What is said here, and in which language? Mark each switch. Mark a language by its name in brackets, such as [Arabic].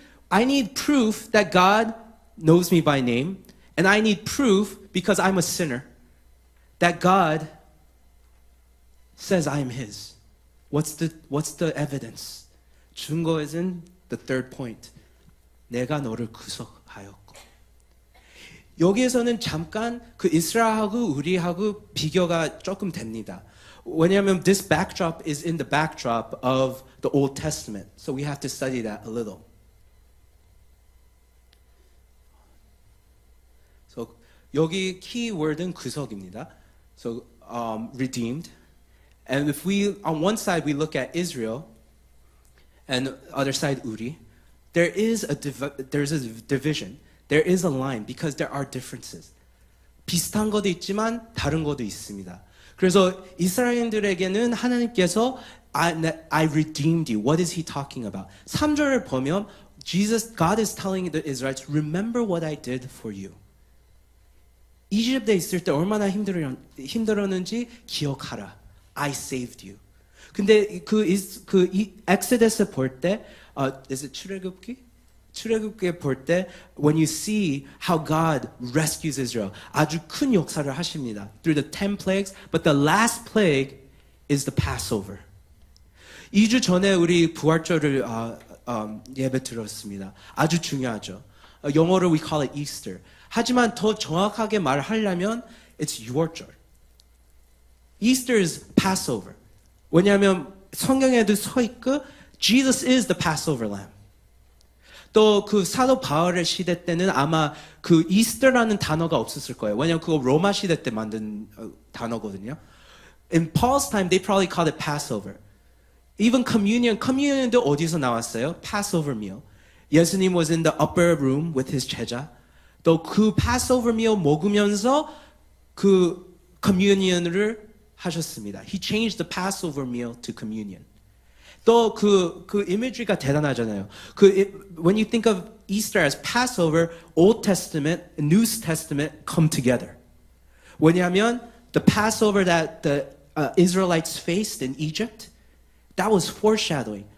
[English] I need proof that God knows me by name, and I need proof because I'm a sinner that God says I am His. What's the evidence? 증거 is in the third point. [Korean] 내가 너를 구속하였고. 여기에서는 잠깐 그 이스라엘하고 우리하고 비교가 조금 됩니다. 왜냐하면 [English] this backdrop is in the backdrop of the Old Testament, so we have to study that a little. [Korean] So 여기 key word은 구속입니다. [English] So redeemed, and if we on one side we look at Israel, and other side 우리, there's a division. There is a line because there are differences. [Korean] 비슷한 것도 있지만 다른 것도 있습니다. 그래서 이스라엘인들에게는 하나님께서 [English] I redeemed you. What is he talking about? [Korean] 3절을 보면 [English] God is telling the Israelites, remember what I did for you. [Korean] 이집트에 있을 때 얼마나 힘들었는지 기억하라. [English] I saved you. [Korean] 근데 엑소더스 볼 때, [English] is it [Korean] 출애굽기? 출애굽기에 볼 때, [English] when you see how God rescues Israel, [Korean] 아주 큰 역사를 하십니다. [English] Through the 10 plagues, but the last plague is the Passover. [Korean] 2주 전에 우리 부활절을 예배 드렸습니다. 아주 중요하죠. 영어로 [English] we call it Easter. [Korean] 하지만 더 정확하게 말하려면 it's 유월절. [English] Easter is Passover. [Korean] 왜냐하면 성경에도 서 있고 [English] Jesus is the Passover lamb. [Korean] 또 그 사도 바울의 시대 때는 아마 그 이스터라는 단어가 없었을 거예요. 왜냐하면 그거 로마 시대 때 만든 단어거든요. [English] In Paul's time, they probably called it Passover. [Korean] Even communion도 어디서 나왔어요? [English] Passover meal. 예수님 was in the upper room with his 제자. [Korean] 또 그 Passover meal 먹으면서 그 communion을 하셨습니다. [English] He changed the Passover meal to communion. [Korean] 또 그 imagery가 대단하잖아요. [English] When you think of Easter as Passover, Old Testament, New Testament come together. [Korean] 왜냐하면 [English] the Passover that the Israelites faced in Egypt, that was foreshadowing.